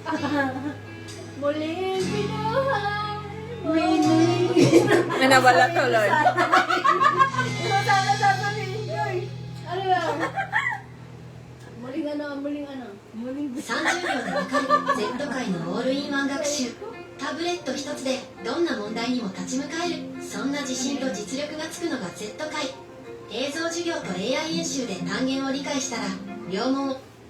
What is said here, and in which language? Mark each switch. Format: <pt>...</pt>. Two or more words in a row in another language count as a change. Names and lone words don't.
<tl>Muling binuhay. Muling. May nawala tuloy. Ito sana sasabihin ko eh. Ano yan? Muling ano? Muling ano? Muling</tl> <ja>30 秒でわかる Z 界のオールインワン学習。タブレット一つでどんな問題にも立ち向かえる。そんな自信と実力がつくのが Z 界。映像授業と AI 演習で単元を理解したら両問</ja>